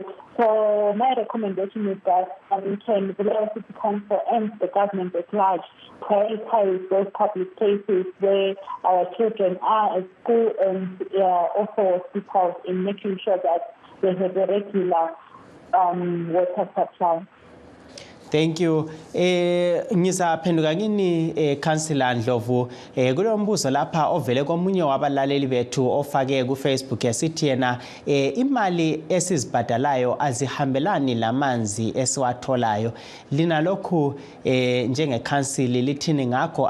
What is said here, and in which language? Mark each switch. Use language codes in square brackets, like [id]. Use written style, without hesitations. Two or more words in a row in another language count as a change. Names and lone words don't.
[en] So my recommendation is that we can, the Bulawayo City Council and the government at large, prioritize those public places where our children are at school and also hospitals, in making sure that they have a regular water supply. Thank you. [nd] Ngizaphenduka kini Councilor Ndlovu kulo mbuzo lapha ovele komunye wabalaleli bethu ofake ku Facebook esithi yena imali esizibhadalayo azihambelani lamanzi esiwatholayo. Lina lokhu njenge council lithini ngakho?